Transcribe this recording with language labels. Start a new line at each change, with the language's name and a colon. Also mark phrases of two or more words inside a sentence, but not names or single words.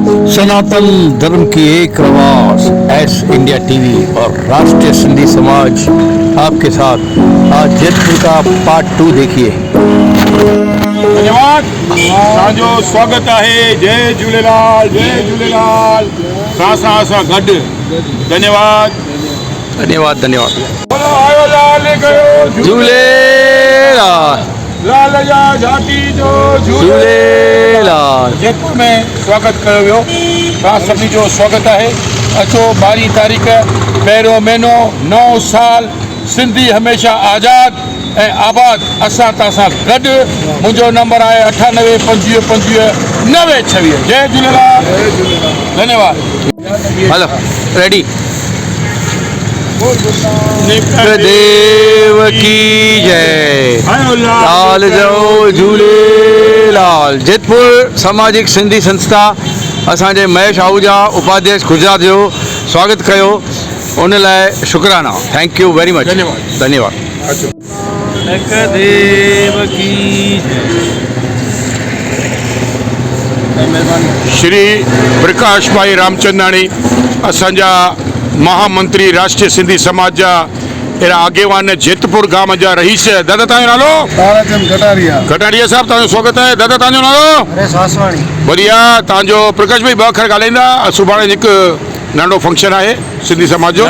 Hindi: सनातन धर्म की एक आवाज एस इंडिया टीवी और राष्ट्रीय सिंधी समाज आपके साथ। आज जयपुर का पार्ट 2 देखिए।
Sindhi: धन्यवाद। तव्हांजो स्वागत है। जय झूलेलाल, जय झूलेलाल। सां सां गॾु। धन्यवाद, धन्यवाद, धन्यवाद। बोलो आयो लाल कयो झूलेलाल, लाल जा झांकी जो झूलेलाल। जयपुर में स्वागत कयो वियो। तव्हां सभिनी जो स्वागत आहे। अचो 12 तारीख़ पहिरियों महीनो, नओं साल, सिंधी हमेशह आज़ाद ऐं आबाद। असां तव्हां सां गॾु। मुंहिंजो नंबर आहे 98 25 25 90 26। जय झूलेलाल, धन्यवाद।
Hindi: हेलो, रेडी। देव की जय।
Sindhi: लाल जो झूलेलाल। जयपुर सामाजिक सिंधी संस्था असांजे महेश आहूजा उपाध्यक्ष गुजरात जो स्वागत कयो, उन लाइ शुक्राना।
English: Thank you very much.
Sindhi: धन्यवाद, धन्यवाद।
Hindi: देव की
Sindhi: श्री प्रकाश भाई रामचंदानी असांजा महामंत्री राष्ट्रीय सिंधी समाज जा अहिड़ा आगेवान जेतपुर गांव जा रहीस। दादा तव्हांजो नालो? ताराचंद कटारिया। कटारिया साहब तव्हांजो स्वागत आहे। दादा तव्हांजो नालो? हरेश आसवाणी। बढ़िया। तव्हांजो प्रकाश भाई ॿ अखर ॻाल्हाईंदा। सुभाणे हिकु नंढो फंक्शन आहे सिंधी समाज जो।